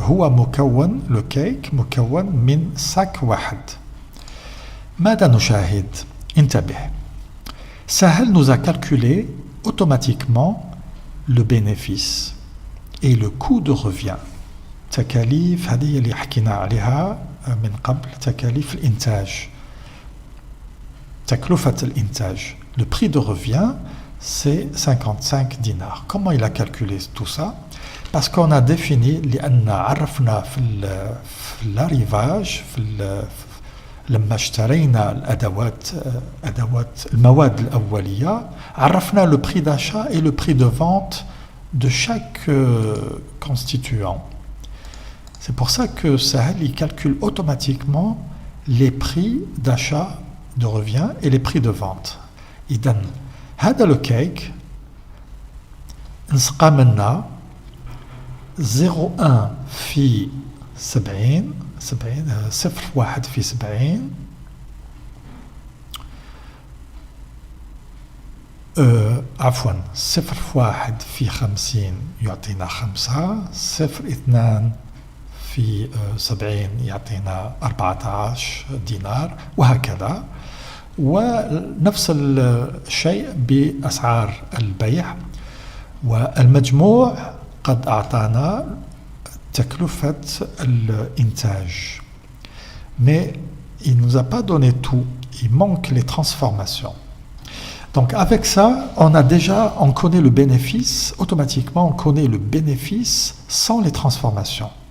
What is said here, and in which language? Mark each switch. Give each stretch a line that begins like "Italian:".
Arabic: هو مكون le cake مكون من sac واحد. ماذا نشاهد؟ انتبه.
French: Sahel nous a calculé automatiquement le bénéfice et le coût de revient.
Arabic: تكاليف هذه اللي حكينا عليها من قبل تكاليف الإنتاج. تكلفة الإنتاج.
French: Le prix de revient, c'est 55 dinars. Comment il a calculé tout ça? Parce qu'on a défini
Arabic: لأن عرفنا في
French: l'arrivage
Arabic: لما اشترينا أدوات المواد الأولية عرفنا
French: le prix d'achat et le prix de vente de chaque constituant. C'est pour ça que Sahel il calcule automatiquement les prix d'achat de revient et les prix de vente.
Arabic: إذن هذا le cake نسقى منا 0.1 في 70 0.1 في 70 عفوا 0.1 في 50 يعطينا 5 0.2 في 70 يعطينا 14 دينار وهكذا. ونفس الشيء بأسعار البيع والمجموع قد أعطانا تكلفة الإنتاج.
French: Mais il ne nous a pas donné tout, il manque les transformations. Donc avec ça, on connaît le bénéfice, automatiquement on connaît le bénéfice sans les transformations.